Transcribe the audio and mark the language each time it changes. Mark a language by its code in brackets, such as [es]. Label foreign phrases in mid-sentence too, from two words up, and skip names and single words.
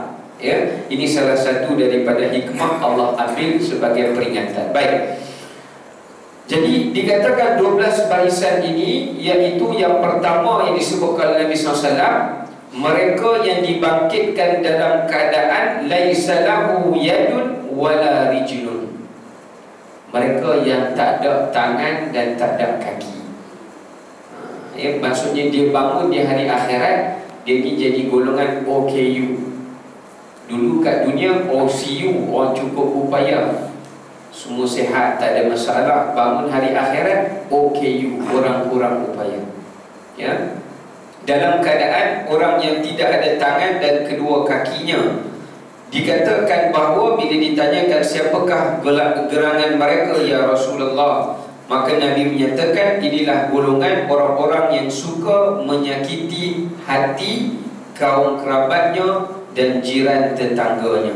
[ms] Ya, ini salah satu daripada hikmah Allah ambil sebagai peringatan. Baik. Jadi dikatakan 12 barisan ini, iaitu yang pertama yang disebutkan oleh Nabi SAW, mereka yang dibangkitkan dalam keadaan [ar] ليس له يد ولا رجل. [ms] Mereka yang tak ada tangan dan tak ada kaki. Ya, maksudnya dia bangun di hari akhirat, dia ni jadi golongan OKU. Dulu kat dunia OCU, orang cukup upaya, semua sihat, tak ada masalah. Bangun hari akhirat OKU, orang kurang upaya. Ya, dalam keadaan orang yang tidak ada tangan dan kedua kakinya. Dikatakan bahawa bila ditanyakan siapakah gerangan mereka [ar] يا رسول الله, [ms] maka Nabi menyatakan inilah golongan orang-orang yang suka menyakiti hati kaum kerabatnya dan jiran tetangganya.